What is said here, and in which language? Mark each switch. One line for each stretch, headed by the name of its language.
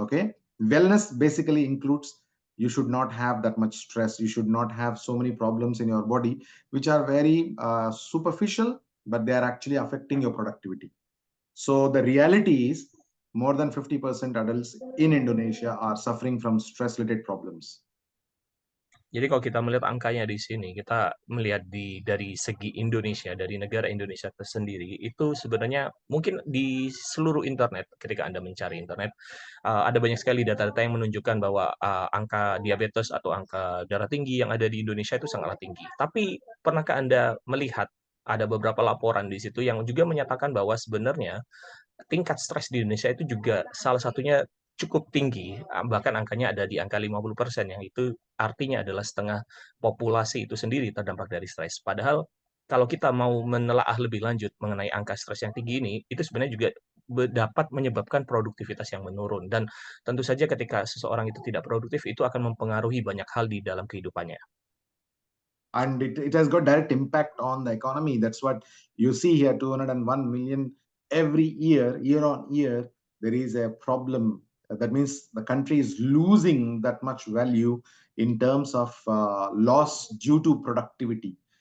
English: Okay, wellness basically includes you should not have that much stress. You should not have so many problems in your body, which are very superficial, but they are actually affecting your productivity. So the reality is more than 50% adults in Indonesia are suffering from stress-related problems.
Indonesian: Jadi kalau kita melihat angkanya di sini, kita melihat dari segi Indonesia, dari negara Indonesia tersendiri, itu sebenarnya mungkin di seluruh internet, ketika Anda mencari internet, ada banyak sekali data-data yang menunjukkan bahwa angka diabetes atau angka darah tinggi yang ada di Indonesia itu sangatlah tinggi. Tapi pernahkah Anda melihat ada beberapa laporan di situ yang juga menyatakan bahwa sebenarnya tingkat stres di Indonesia itu juga salah satunya cukup tinggi, bahkan angkanya ada di angka 50%, yang itu artinya adalah setengah populasi itu sendiri terdampak dari stres. Padahal kalau kita mau menelaah lebih lanjut mengenai angka stres yang tinggi ini, itu sebenarnya juga dapat menyebabkan produktivitas yang menurun. Dan tentu saja ketika seseorang itu tidak produktif, itu akan mempengaruhi banyak hal di dalam kehidupannya.
English: And it has got direct impact on the economy. That's what you see here, 201 million every year on year, there is a problem. That means the country is losing that much value in terms of loss due to productivity.